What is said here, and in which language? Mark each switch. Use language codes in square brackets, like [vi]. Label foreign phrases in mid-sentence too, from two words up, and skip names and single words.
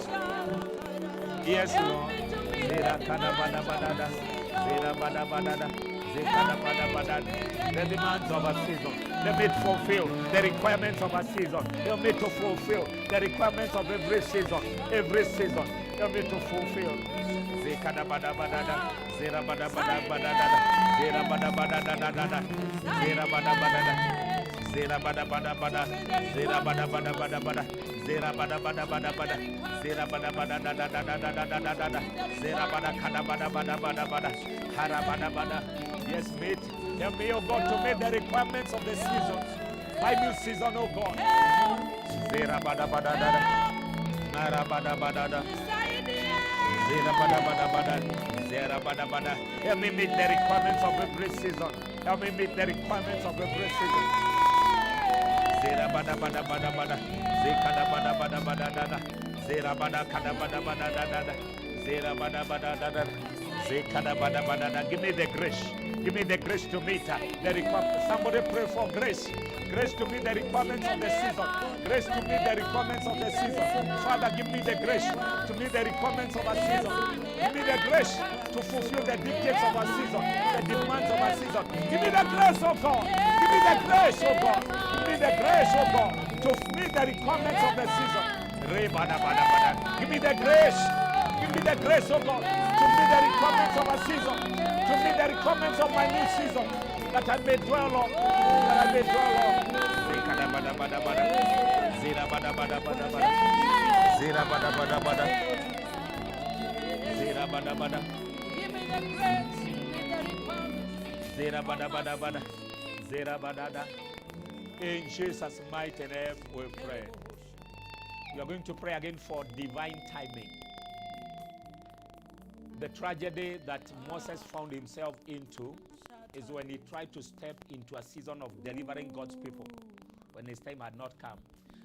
[en] Yes, Lord. The demands of a season. Let me fulfill the requirements of a season. Help me to fulfill the requirements of every season. Every season. Help me to fulfill. Zera bada bada bada, zera bada bada bada bada, zera bada bada bada bada, zera bada bada da da da da da da da da da, zera bada kada bada bada bada bada, hara bada bada. Yes, mate. Help me, oh God, to meet the requirements of the season. My new season, oh God. Zera bada bada da da, hara bada bada da. Zera bada bada bada, zera bada bada. Help me meet the requirements of every season. Help me meet the requirements of every season. Zera bada bada bada bada, zekada bada bada bada da, zera bada kada bada bada da, zera bada bada da, zekada bada bada da. Give me the grace. Give me the grace to meet the requirements. Somebody pray for grace. Grace to meet the requirements of the season. Grace to meet the requirements of the season. Father, give me the grace to meet the requirements of a season. Give me the grace to fulfill the dictates of a season, the demands of a season. Give me the grace, oh God. Give me the grace, oh God. Give me the grace, oh God, to meet the requirements of the season. Give me the grace. Give me the grace, oh God, to meet the requirements of a season. To meet the requirements of my new season, that I may dwell on, that I may dwell on. Zera bada bada bada, zera bada bada bada bada, zera bada bada bada, zera bada bada. Give me the grace, meet the requirements. Zera bada bada bada, zera bada da. In Jesus' mighty name we pray. You are going to pray again for divine timing. The tragedy that Moses found himself into is when he tried to step into a season of delivering God's people when his time had not come.